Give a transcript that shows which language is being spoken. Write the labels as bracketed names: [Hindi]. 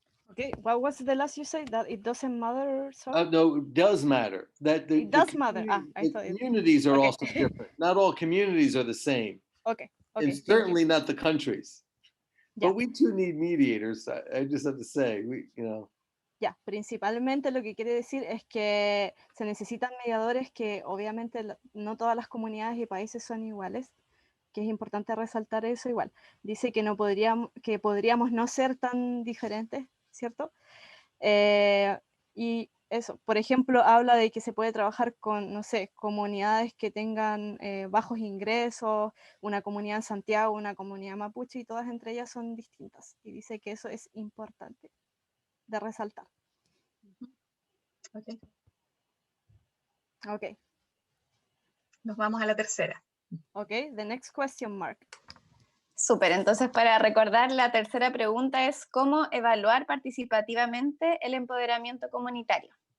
[English] Okay, what was the last you said? That it doesn't matter? Sorry? No, it does matter. It does matter. I thought communities are okay. also different. Not all communities are the same. Okay. And certainly not the countries. Yeah. But we too need mediators. I just have to say, [Spanish] Ya, principalmente lo que quiere decir es que se necesitan mediadores que obviamente no todas las comunidades y países son iguales, que es importante resaltar eso igual. Dice que podríamos no ser tan diferentes, ¿cierto? Y eso, por ejemplo, habla de que se puede trabajar con, no sé, comunidades que tengan bajos ingresos, una comunidad en Santiago, una comunidad mapuche, y todas entre ellas son distintas. Y dice que eso es importante de resaltar. [English] Okay. [Spanish] Ok. Nos vamos a la tercera. [English] Ok, the next question mark. [Spanish] Súper, entonces para recordar, la tercera pregunta es ¿cómo evaluar participativamente el empoderamiento comunitario?